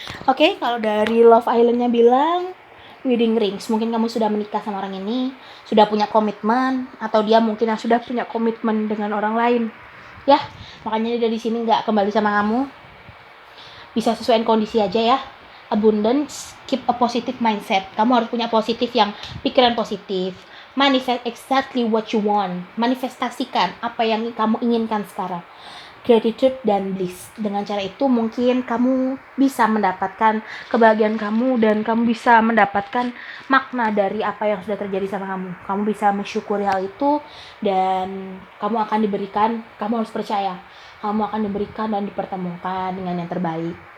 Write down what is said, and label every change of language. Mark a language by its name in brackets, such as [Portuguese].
[Indonesian] Oke, kalau dari Love Island-nya bilang wedding rings, mungkin kamu sudah menikah sama orang ini, sudah punya komitmen, atau dia mungkin yang sudah punya komitmen dengan orang lain. Ya, makanya dia dari sini nggak kembali sama kamu. Bisa sesuaiin kondisi aja ya. [English] Abundance, keep a positive mindset. [Indonesian] Kamu harus punya positif, yang pikiran positif. [English] Manifest exactly what you want. [Indonesian] Manifestasikan apa yang kamu inginkan sekarang. Gratitude dan bliss. Dengan cara itu mungkin kamu bisa mendapatkan kebahagiaan kamu, dan kamu bisa mendapatkan makna dari apa yang sudah terjadi sama kamu. Kamu bisa mensyukuri hal itu, dan kamu akan diberikan, kamu harus percaya, kamu akan diberikan dan dipertemukan dengan yang terbaik.